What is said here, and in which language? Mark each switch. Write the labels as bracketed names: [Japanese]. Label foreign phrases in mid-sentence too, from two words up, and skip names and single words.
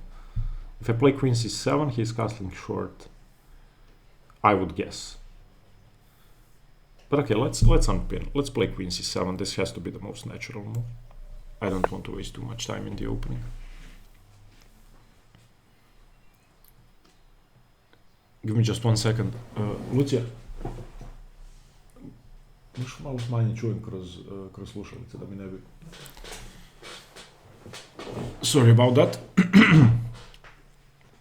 [English] If I play queen c7, he's castling short, I would guess. But okay, let's unpin. Let's play queen c7. This has to be the most natural move. I don't want to waste too much time in the opening. Give me just 1 second. [Croatian] Lucija, možeš malo smanjiti, čujem kroz slušalice da mi ne bi... [English] Sorry about that.